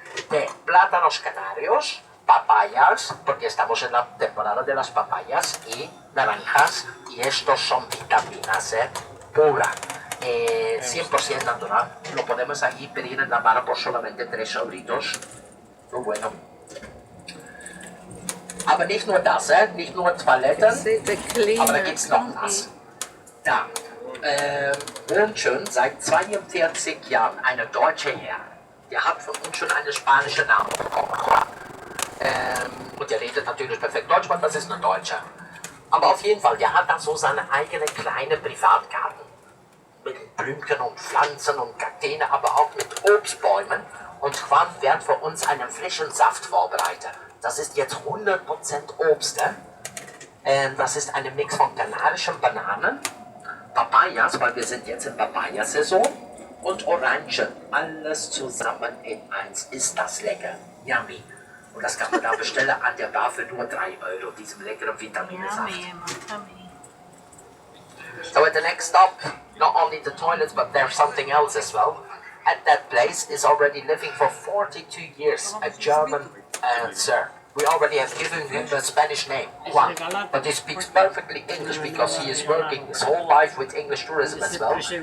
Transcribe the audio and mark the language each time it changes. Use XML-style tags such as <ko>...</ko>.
<es>de plátanos canarios, papayas, porque estamos en la temporada de las papayas, y naranjas, y estos son vitaminas pura, 100% natural. Lo podemos aquí pedir en la barra por solamente 3 euritos. Muy bueno.</es> <de>Aber nicht nur das, nicht nur Toiletten, aber da gibt es noch was. Da wohnt schon seit 42 Jahren eine deutsche Herr. Der hat von uns schon eine spanische Name bekommen. Und der redet natürlich perfekt Deutsch, weil das ist ein Deutscher. Aber auf jeden Fall, der hat da so seine eigene kleine Privatgarten. Mit Blümchen und Pflanzen und Kakteen, aber auch mit Obstbäumen. Und Juan wird für uns einen frischen Saft vorbereiten. Das ist jetzt 100% Obst. Das ist ein Mix von kanarischen Bananen, Papayas, weil wir sind jetzt in Papayasaison, und Orangen, alles zusammen in eins. Ist das lecker? Yummy. Und das kann man da bestellen an der Bar für nur 3 Euro, diesem leckeren Vitaminsaft.</de> <en>So at the next stop, not only the toilets, but there's something else as well. At that place is already living for 42 years, a German sir. We already have given him the Spanish name, Juan, but he speaks perfectly English because he is working his whole life with English tourism as well.</en>